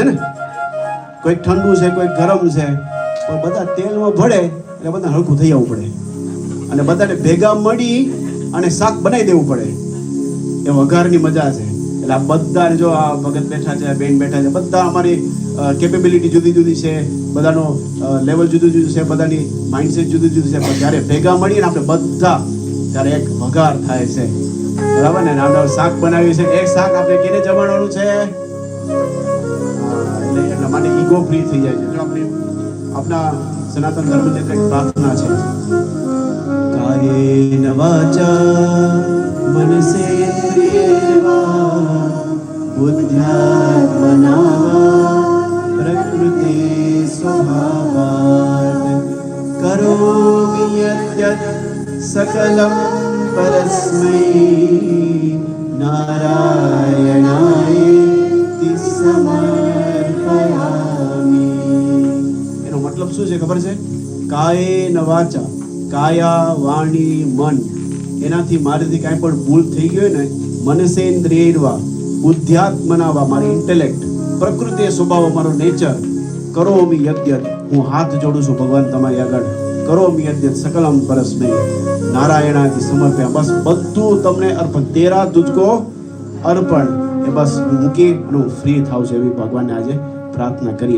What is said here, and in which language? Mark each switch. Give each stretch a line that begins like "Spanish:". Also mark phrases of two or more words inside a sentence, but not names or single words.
Gujarati: ને કોઈક ઠંડુ છે કોઈક ગરમ છે પણ બધા તેલમાં ભળે એટલે બધા હળખું થઈ આવવું પડે અને બધાને ભેગા મળી અને શાક બનાવી દેવું પડે એ વઘારની મજા છે એટલે આ બધા જો આ ભગત બેઠા છે બેન બેઠા છે બધા અમારી કેપેબિલિટી જુદી જુદી છે બધાનો લેવલ જુદું જુદું છે બધાની માઇન્ડસેટ જુદું જુદું છે પણ જ્યારે ભેગા મળીને આપણે બધા ત્યારે એક વઘાર થાય છે બરાબર ને આપણે શાક બનાવ્યું છે એક શાક આપણે કેને જમાડવાનું છે એટલે એટલા માટે ઈગો ફ્રી થઈ જાય છે જો આપણા સનાતન ધર્મની કંઈક પ્રાર્થના છે
Sanskrit: कायेन वाचा मनसेन्द्रियेर्वा बुद्ध्यात्मना वा प्रकृति स्वभावात् करोमि यद्यत् सकलं परस्मै नारायणायेति समर्पयामि।
Gujarati: એનો મતલબ શું છે ખબર છે?
Sanskrit: कायेन वाचा,
Gujarati: કાયા વાણી મન, એનાથી મારાથી કાંઈ પણ ભૂલ થઈ ગઈ હોય ને,
Sanskrit: मनसेन्द्रियर्वा बुद्ध्यात्मना वा,
Gujarati: મારી ઇન્ટેલેક્ટ, પ્રકૃતિ સ્વભાવ, મારો નેચર,
Sanskrit: करोमि यद्यत्,
Gujarati: હું હાથ જોડું છું ભગવાન તમારી આગળ,
Sanskrit: करोमि यद्यत् सकलम् परस्मै नारायणाथी समर्प्या,
Gujarati: બસ બધું તમને અર્પણ,
Hindi: तेरा तुजको अर्पण,
Gujarati: એ બસ મૂકી અને હું ફ્રી થાઉં છું, એવી ભગવાનને આજે પ્રાર્થના કરીએ.